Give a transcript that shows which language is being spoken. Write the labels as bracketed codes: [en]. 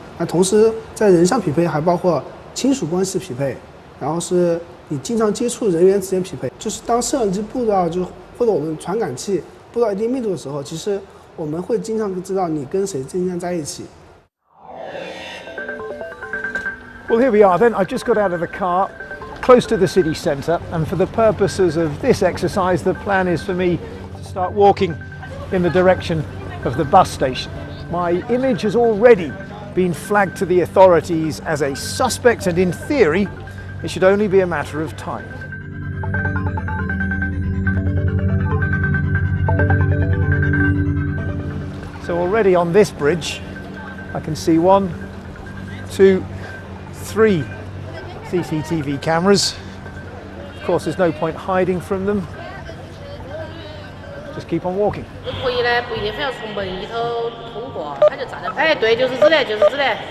[zh] 那同时在人上匹配还包括亲属关系匹配，然后是你经常接触人员之间匹配。就是当摄像机布到或者我们传感器布到一定密度的时候，其实我们会经常知道你跟谁经常在一起。 [en] Well, here we are then. I've just got out of the car, close to the city centre, and for the purposes of this exercise, the plan is for me to start walking in the direction of the bus station. My image has already been flagged to the authorities as a suspect, and in theory, it should only be a matter of time. So already on this bridge, I can see 1, 2, 3 CCTV cameras. Of course, there's no point hiding from them. Just keep on walking. [zh] 可以呢，不一定非要从门里头通过，他就站在。哎，对，就是这里，就是这里。